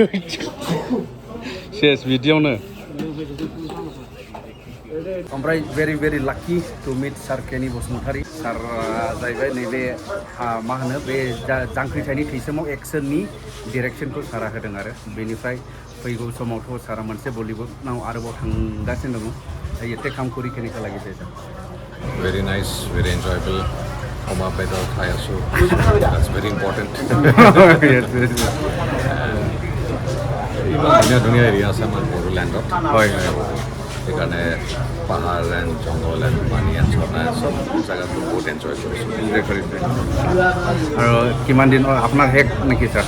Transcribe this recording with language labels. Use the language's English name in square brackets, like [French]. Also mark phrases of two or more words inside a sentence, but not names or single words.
[Bodo] सेस बिदियावनो ओमफ्राय [English] very lucky to meet sir [Bodo] केनि बसुमतारी सार जाहैबाय नैबे मा होनो बे जांख्रिथायनि थैसामाव एक्सननि डिरेक्सनखौ सारा होदों आरो बेनिफ्राय फैगौ समावथ' सारा मोनसे बलिउडनाव आरोबाव थांगासिनो दङ [Assamese] যেতে কাম কৰি কেনেকা লাগিছে ছাৰ [English] very nice very enjoyable [Bodo] अमा बेदर थायासु [English] that's very important [Assamese] ধুনীয়া এৰিয়া আছে আমাৰ বড়োলেণ্ডত হয় সেইকাৰণে পাহাৰ এণ্ড জংঘল এণ্ড পানী এণ্ড ঝৰ্ণা চব জেগাটো বহুত এনজয় কৰিছোঁ আৰু কিমান দিন আপোনাৰ শেষ নেকি ছাৰ